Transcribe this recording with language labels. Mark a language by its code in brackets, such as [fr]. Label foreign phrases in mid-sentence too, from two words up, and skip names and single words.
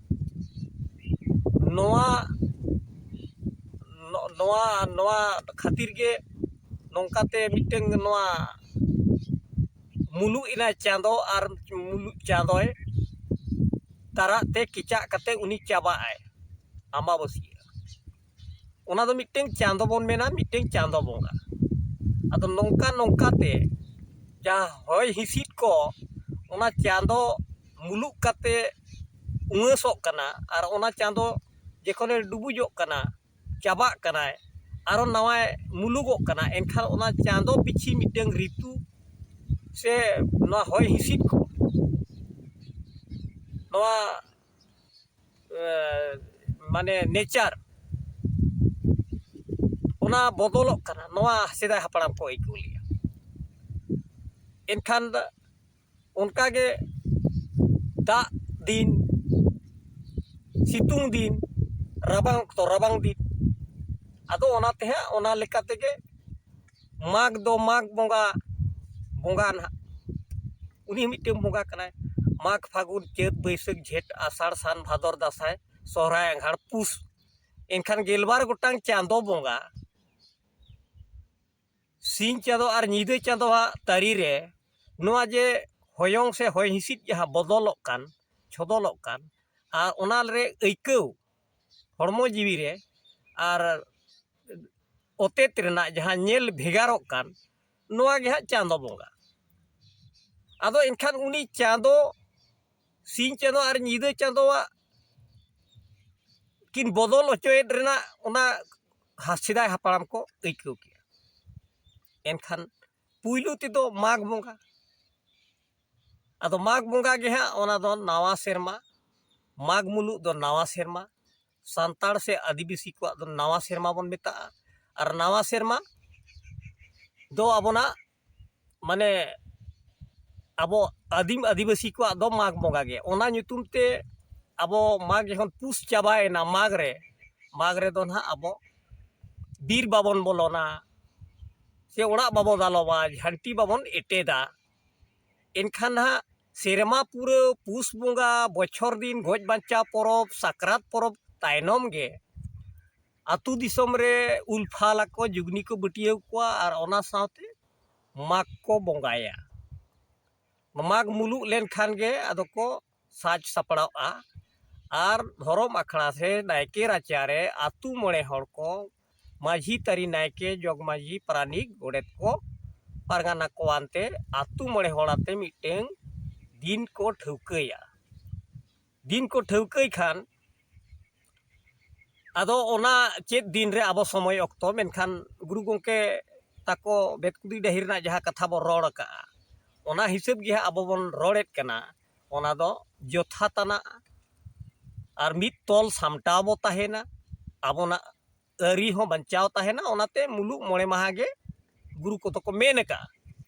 [sat] नवा नवा नवा खातिर के नौकाते मिटंग नवा मुलुक इना चांदो और मुलुक चांदोय ताराते किचा कते उनी चाबा आय अमाबस्या ओना दो मिटंग चांदो बन मेना मिटंग चांदो बंगा अदो नौका नौकाते जहाँ होय हिसिट को ओना चांदो मुलुक कते उंगसोक कना और ओना चांदो जेखोने डुबुजोक कना चाबाक कना आरो नवा मुलुगोक कना एनखान ओना चांदो पिछी मिटंग ऋतु से नवा होय हिसिट को नवा माने नेचर ओना बदलोक कना नवा सेदाय हापड़ाम को आइकौ लिया एनखान उनका के दा दिन सितुंग दिन राबांग तो राबांग दिन आदो ओनाते है ओना लेकाते के माघ दो माघ बंगा बंगा ना उनी मिटंग बंगा कनाय माघ फागुन चैत बैसाख झेट आषाढ़ सान भादर दासाय सोहराय आंघाड़ पुस एनखान गेलबार गोटांग चांदो बंगा सिंह चांदो और नीदे चांदो तारी रे नवा जे होयंग से होय हिसिट जहाँ बदलोक कान छदलोक कान और ओना रे आइकौ हड़मो जीवी रे और अतेत रेना जहाँ नेल भेगारोक कान नवा गे हां चांदो बंगा आदो एनखान उनी चांदो सिंह चांदो और नीदे चांदोवा किन बदल अचोयेद रेना ओना हासिदाय हापड़ाम को आइकौ के एनखान पुइलु तेदो माघ बंगा आदो माघ बंगा गे हां ओना दो नवा सेरमा माघ मुलुक दो नवा सेरमा सांताड़ से आदिवासी को दो नवा सेरमा बन मेता और नवा सेरमा दो अबोना माने अबो आदिम आदिवासी को दो माघ बंगा गे ओना ᱧᱩᱛᱩᱢ ते अबो माघ जखन पुस चाबायना माघ रे दो ना अबो बीर बाबन बोलोना से ओड़ा बाबो दालोबा झंटी बाबन एटेदा एनखान हा सेरमा पूरा पुस बंगा बछर दिन गज बांचा परब साकरात परब तायनम गे आतु दिसम रे उल्फाला को जुगनी को बटिया को और ओना साथे माघ को बंगाया माघ मुलुक लेन खान गे आदो को साज सापड़ावा और धर्म आखड़ा से नायके राचारे आतु मणे हड़ को माझी तारी नायके जगमाझी प्राणिक गोड़ेत को पारगाना को आनते आतु मणे हड़ाते मिटें दिन को ठौकई खान आदो ओना चेत दिन रे आबो समय अक्तो मेनखान गुरु गोंके ताको बेतकुदी डहिरना जहाँ कथा बो रोड़ का ओना हिसाब गे आबो बन रोड़ेत कना ओना दो जथाताना और मित तोल सामटाव बो ताहेना आबोना अरी हो बंचाव ताहेना ओनाते मुलुक मोड़े माहा गे गुरु को तो को मेन का